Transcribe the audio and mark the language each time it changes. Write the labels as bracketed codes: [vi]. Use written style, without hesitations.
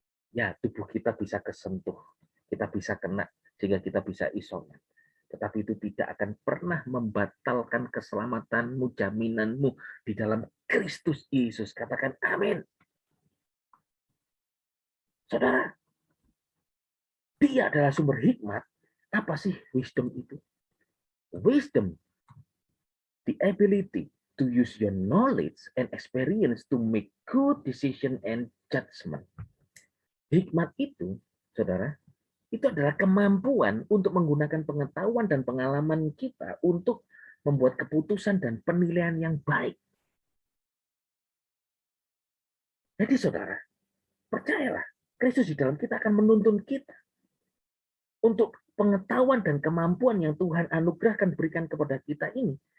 [id] Ya, tubuh kita bisa kesentuh, kita bisa kena, sehingga kita bisa isoman. Tetapi itu tidak akan pernah membatalkan keselamatanmu, jaminanmu di dalam Kristus Yesus. Katakan amin. Saudara, dia adalah sumber hikmat. Apa sih wisdom itu? [en] Wisdom, the ability to use your knowledge and experience to make good decision and judgment. [id] Hikmat itu, saudara, itu adalah kemampuan untuk menggunakan pengetahuan dan pengalaman kita untuk membuat keputusan dan penilaian yang baik. Jadi saudara, percayalah, Kristus di dalam kita akan menuntun kita untuk pengetahuan dan kemampuan yang Tuhan anugerahkan berikan kepada kita ini.